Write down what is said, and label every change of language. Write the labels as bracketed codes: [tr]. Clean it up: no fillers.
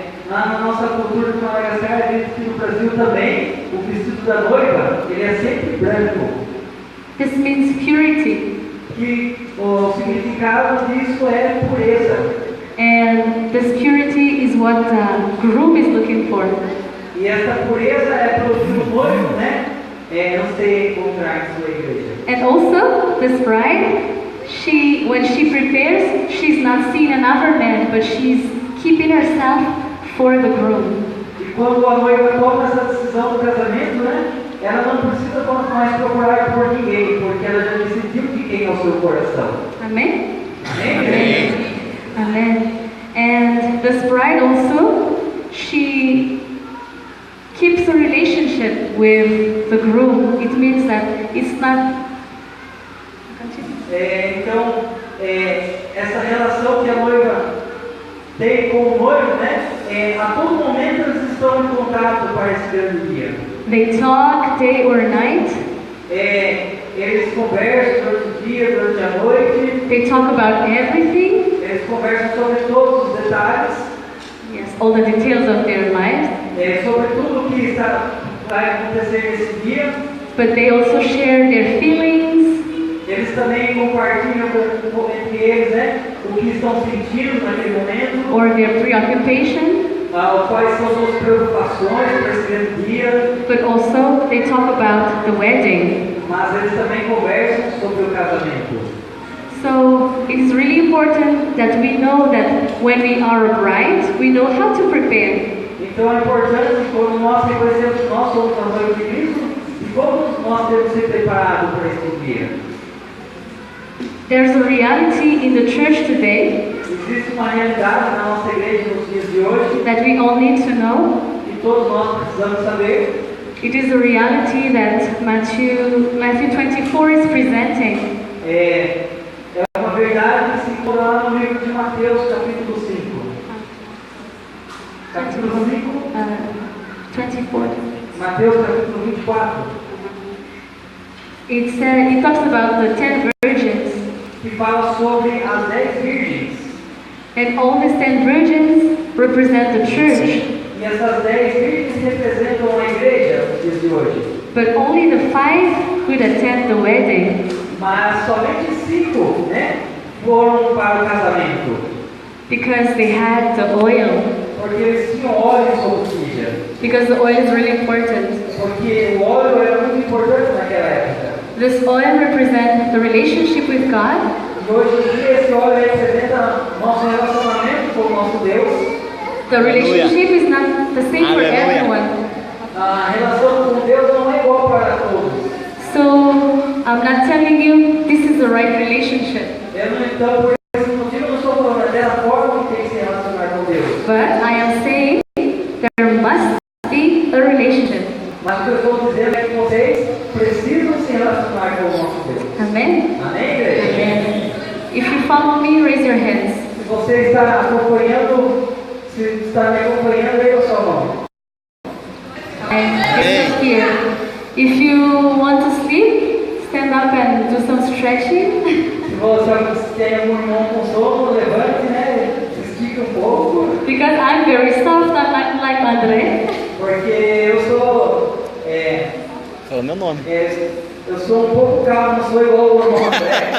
[pt] Na nossa cultura de Madagascar, dentro que no Brasil também, o vestido da noiva, ele é sempre branco. [en] This means purity. [pt] Que o significado disso é pureza. [en] And this purity is what the groom is looking for. [pt] E essa pureza é para o noivo, né? Não ser encontrar em sua igreja. [en] And also, this bride, when she prepares, she's not seeing another man, but she's keeping herself for the groom. [pt] E quando a noiva toma essa decisão do casamento, né? Ela não precisa mais procurar por ninguém, porque ela já decidiu de quem é o seu coração. [en] Amen? [pt] Amém? [en] Amen. And this bride also, she keeps a relationship with the groom. It means that it's not... [pt] Então, essa relação que a noiva tem com o noivo, né? A todo momento eles estão em contato para esse grande dia. [en] They talk day or night. [pt] Eles conversam durante o dia, durante a noite. [en] They talk about everything. [pt] Eles conversam sobre todos os detalhes. [en] Yes, all the details of their lives. [pt] Sobre tudo o que vai acontecer nesse dia. [en] But they also share their feelings. [pt] Eles também compartilham entre eles, né, o que estão sentindo naquele momento. [en] Or their preoccupation. [pt] Quais são suas preocupações para esse grande dia. [en] But also they talk about the wedding. [pt] Mas eles também conversam sobre o casamento. [en] So it is really important that we know that when we are a bride, we know how to prepare. [pt] Então é importante quando nós reconhecemos que nós somos a noiva de Cristo e como nós temos que ser preparados para esse dia. [en] There's a reality in the church today. [pt] Existe uma realidade na nossa igreja nos dias de hoje [en] that we all need to know. [pt] E todos nós precisamos saber. [en] It is a reality that Matthew 24 is presenting. [pt] É uma verdade que se encontra lá no livro de Mateus, capítulo 5. Capítulo 5? 24. Mateus, capítulo 24. [en] It talks about the 10 virgins. [pt] Que fala sobre as 10 virgens. [en] And all these 10 virgins represent the church. [pt] E essas 10 virgens representam a igreja nos dias de hoje. [en] But only the 5 could attend the wedding. [pt] Mas somente 5, né, foram para o casamento. [en] Because they had the oil. [pt] Porque eles tinham óleo sobre tija. [en] Because the oil is really important. [pt] Porque o óleo era muito importante naquela época. [en] This oil represents the relationship with God. [pt] E hoje em dia esse óleo representa nosso relacionamento com o nosso Deus. [en] The relationship is not the same for everyone. [pt] A relação com Deus não é igual para todos. [en] So I'm not telling you this is the right relationship. [pt] Então, por esse motivo, eu não estou falando dessa forma que tem que se relacionar com Deus. [en] But I am saying there must be a relationship. [pt] Mas o que eu estou dizendo é que vocês precisam se relacionar com o nosso Deus. [en] Amen? [pt] Amém, igreja? [en] Amen. If you follow me, raise your hands. [pt] Se você está acompanhando, se está me acompanhando, aí a sua mão. [en] And here. If you want to sleep, stand up and do some stretching. [pt] Se você tem algum irmão com sono, levante, né? Se estique um pouco. [en] Because I'm very soft, I'm not like André. [pt] Porque eu sou. Fala meu nome. Eu sou um pouco calmo, não sou igual o irmão André.